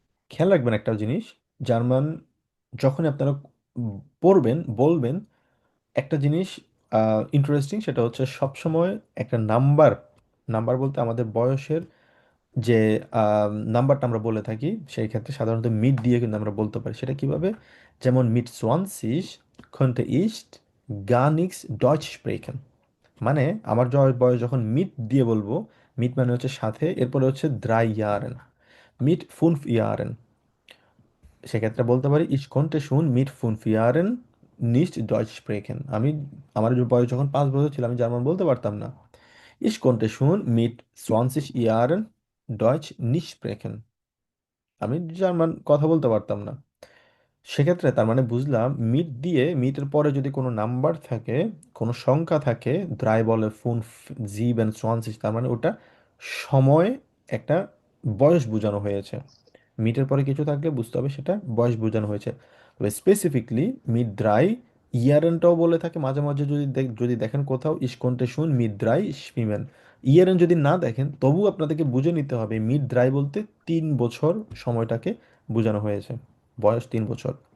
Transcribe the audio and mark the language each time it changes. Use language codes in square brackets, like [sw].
[bn] খেয়াল রাখবেন একটা জিনিস, জার্মান যখন আপনারা পড়বেন বলবেন একটা জিনিস ইন্টারেস্টিং, সেটা হচ্ছে সবসময় একটা নাম্বার, নাম্বার বলতে আমাদের বয়সের যে নাম্বারটা আমরা বলে থাকি সেই ক্ষেত্রে সাধারণত মিড দিয়ে কিন্তু আমরা বলতে পারি। সেটা কিভাবে? যেমন [de] মিট 20 könnte ich gar nichts Deutsch sprechen। [bn] মানে আমার বয়স যখন মিট দিয়ে বলবো, মিট মানে হচ্ছে সাথে, এরপরে হচ্ছে দ্রাই ইয়ারেন, মিট 5 ইয়ারেন, সেক্ষেত্রে বলতে পারি [de] ich konnte schon mit 5 Jahren nicht Deutsch sprechen। [bn] আমি আমার বয়স যখন 5 বছর ছিল আমি জার্মান বলতে পারতাম না। [de] Ich konnte schon mit 20 Jahren Deutsch nicht sprechen। [bn] আমি জার্মান কথা বলতে পারতাম না। সেক্ষেত্রে তার মানে বুঝলাম মিট দিয়ে, মিটের পরে যদি কোনো নাম্বার থাকে, কোনো সংখ্যা থাকে, দ্রাই বলে ফুন, জিবেন, সোয়ানসিস, তার মানে ওটা সময়, একটা বয়স বোঝানো হয়েছে। মিটের পরে কিছু থাকলে বুঝতে হবে সেটা বয়স বোঝানো হয়েছে। তবে স্পেসিফিকলি মিড ড্রাই ইয়ারেনটাও বলে থাকে মাঝে মাঝে, যদি দেখেন কোথাও ইসকন্টে শুন মিড ড্রাই স্পিমেন, ইয়ারেন যদি না দেখেন তবু আপনাদেরকে বুঝে নিতে হবে মিড ড্রাই বলতে 3 বছর সময়টাকে বোঝানো হয়েছে, বয়স 3 বছর।